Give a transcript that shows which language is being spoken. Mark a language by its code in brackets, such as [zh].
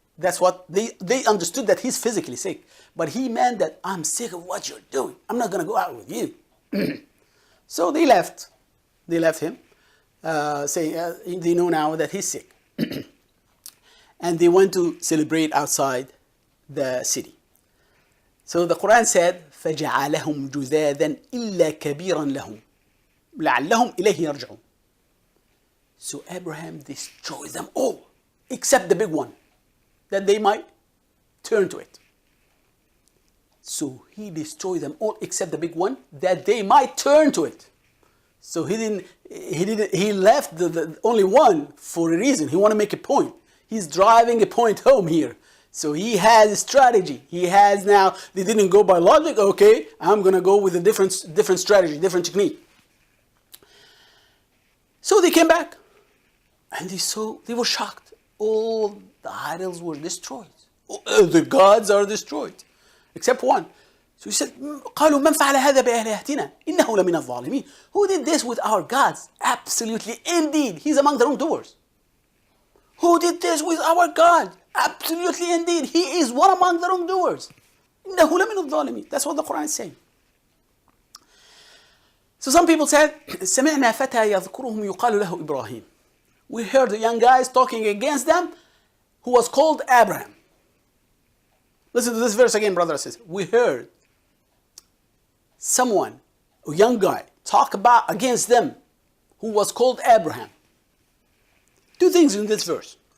[en] That's what they understood, that he's physically sick. But he meant that I'm sick of what you're doing. I'm not going to go out with you. So they left. They left him, saying they know now that he's sick. And they went to celebrate outside the city. So the Qur'an said, [ar] فَجَعَلَهُمْ جُذَاذًا إِلَّا كَبِيرًا لَهُمْ لَعَلَّهُمْ إِلَيْهِ يَرْجِعُونَ. [en] So Abraham destroyed them all, except the big one, that they might turn to it. So he destroyed them all except the big one, that they might turn to it. So he left the only one for a reason. He want to make a point. He's driving a point home here. So he has a strategy. He has now, they didn't go by logic. Okay, I'm going to go with a different strategy, different technique. So they came back. And they were shocked. All the idols were destroyed. The gods are destroyed. Except one. So he said, [ar] قالوا من فعل هذا بآلهتنا إنه لمن الظالمين. [en] Who did this with our gods? Absolutely, indeed, he's among the wrongdoers. Who did this with our God? Absolutely, indeed, he is one among the wrongdoers. [ar] إنه لمن الظالمين. [en] That's what the Qur'an is saying. So some people said, [ar] سمعنا فتى يذكرهم يقال له إبراهيم. [en] We heard the young guys talking against them, who was called Abraham. Listen to this verse again, brothers and sisters. We heard someone, a young guy, talk about against them, who was called Abraham. 2 things in this verse.